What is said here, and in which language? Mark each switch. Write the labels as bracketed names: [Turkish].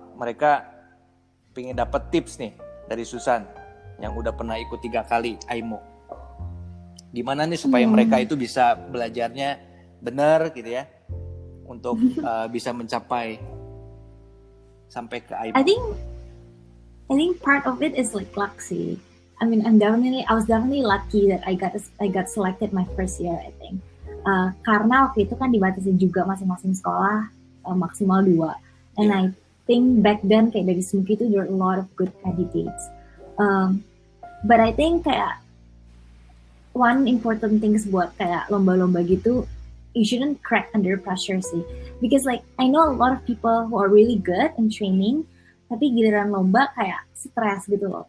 [Indonesian] Mereka pengen dapat tips nih dari Susan yang udah pernah ikut 3 kali AIMO. Gimana nih supaya mereka itu bisa belajarnya benar gitu ya, untuk bisa mencapai sampai ke AIMO. [English] I think part of it is like luck [Indonesian] sih. [English] I mean, I was definitely lucky that I got selected my first year, I think. [Indonesian] Karena waktu itu kan dibatasi juga masing-masing sekolah maksimal 2. [English] And I think back then [Indonesian] kayak dari SMUK itu [English] there were a lot of good candidates. But I think [Indonesian] kayak [English] one important things [Indonesian] buat kayak lomba-lomba gitu, [English] you shouldn't crack under pressure [Indonesian] sih. [English] Because like I know a lot of people who are really good in training, [Indonesian] tapi giliran lomba kayak stres gitu loh.